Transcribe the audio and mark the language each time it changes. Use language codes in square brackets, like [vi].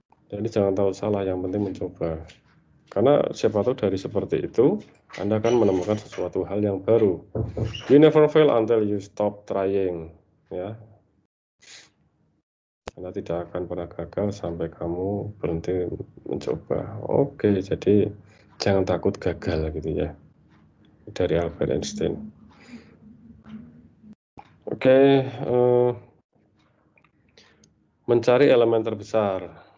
[id] Jadi jangan takut salah, yang penting mencoba. Karena siapa tahu dari seperti itu Anda akan menemukan sesuatu hal yang baru. [en] You never fail until you stop trying ya. [id] Anda tidak akan pernah gagal sampai kamu berhenti mencoba. Oke, jadi jangan takut gagal gitu ya. Dari Albert Einstein. Oke, mencari elemen terbesar.